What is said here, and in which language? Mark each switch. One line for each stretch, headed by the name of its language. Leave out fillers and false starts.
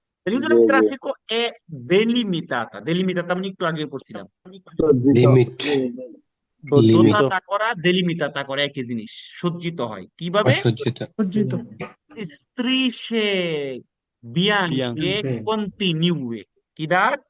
Italian: Il traffico è delimitata, delimitata
Bangla: মানে একটু আগে পড়ছিলাম। লিমিট লিমিট দোতাতা করা, দেলিমিটাতা করা একই জিনিস, সজ্জিত হয় কিভাবে? অসজ্জিত সজ্জিত।
Italian: strisce bianche continue,
Bangla: কি দাগ?